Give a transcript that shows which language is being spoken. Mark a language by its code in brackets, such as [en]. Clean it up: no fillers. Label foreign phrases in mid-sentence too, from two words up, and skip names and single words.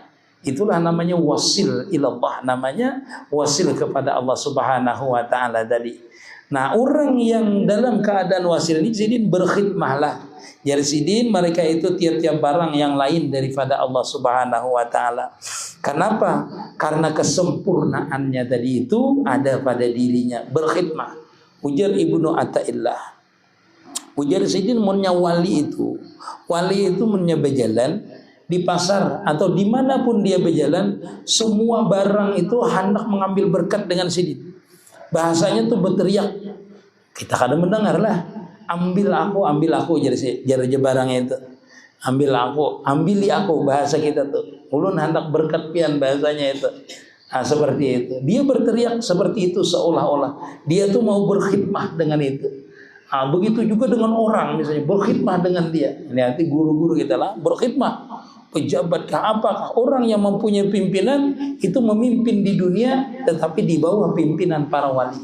[id] Itulah namanya [ar] واصل إلى الله, [id] namanya wasil kepada Allah [ar] سبحانه وتعالى [id] tadi. Nah, orang yang dalam keadaan wasil ini jadi berkhidmahlah. Jadi sidin mereka itu tiap-tiap barang yang lain daripada Allah [ar] سبحانه وتعالى. [id] Kenapa? Karena kesempurnaannya tadi itu ada pada dirinya, berkhidmah. Ujar Ibnu Athaillah. Ujar sidin munnya wali itu munnya berjalan di pasar atau dimanapun dia berjalan, semua barang itu hendak mengambil berkat dengan sidin. Bahasanya tuh berteriak. Kita kadang mendengar lah, ambil aku jadi barangnya itu. Ambili aku bahasa kita tuh. Ulun hendak berkat pian bahasanya itu. Nah, seperti itu. Dia berteriak seperti itu seolah-olah dia tuh mau berkhidmah dengan itu. Nah, begitu juga dengan orang misalnya berkhidmah dengan dia. Ini arti guru-guru kita lah berkhidmah. Pejabatkah apakah orang yang mempunyai pimpinan itu memimpin di dunia tetapi di bawah pimpinan para wali.